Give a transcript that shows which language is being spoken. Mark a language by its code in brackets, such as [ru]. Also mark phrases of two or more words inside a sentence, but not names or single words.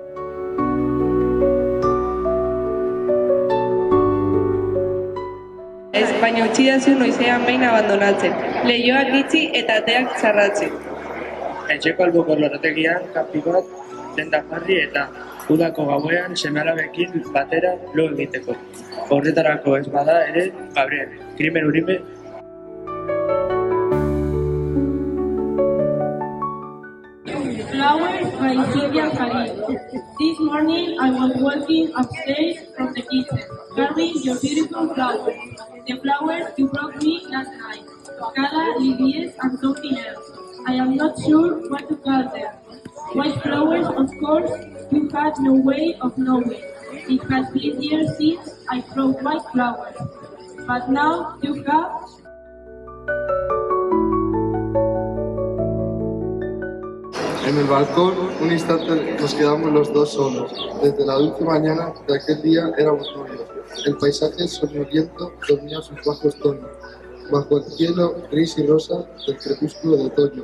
[eu] Ez, baina utxidazu noizean behin abandonatzen, lehioak itxi eta ateak txarratzen. Etxeko albuko lorategian kapi bat denda jarri eta udako gauean seme-alabekin batera lo egiteko. Horretarako ez bada ere, Gabriel, krimen urime. [en] Flowers by Silvia Farid. This morning I was walking upstairs from the kitchen, carrying your beautiful flowers. The flowers you brought me last night. Cala, Lidies, and something else. I am not sure what to call them. White flowers, of course, you had no way of knowing. It has been years since I brought white flowers. But now you have... [es] En el balcón, un instante nos quedamos los dos solos. Desde la dulce mañana de aquel día éramos novios. El paisaje soñoliento dormía sus bajos tonos. Bajo el cielo gris y rosa del crepúsculo de otoño.